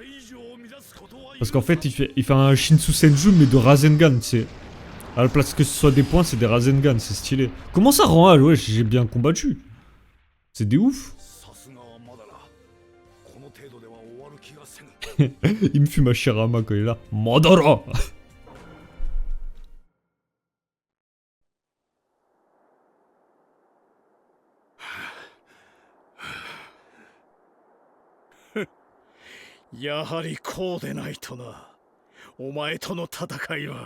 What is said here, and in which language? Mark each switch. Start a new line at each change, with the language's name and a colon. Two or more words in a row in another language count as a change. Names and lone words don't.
French: Parce qu'en fait il fait un Shinsu Senju mais de Rasengan tu sais. À la place que ce soit des points c'est des Rasengan, c'est stylé. Comment ça rend ouais j'ai bien combattu. C'est des ouf. Il me fume Hashirama quand il est là. Madara.
Japanese: やはりこうでないとな。お前との戦いは。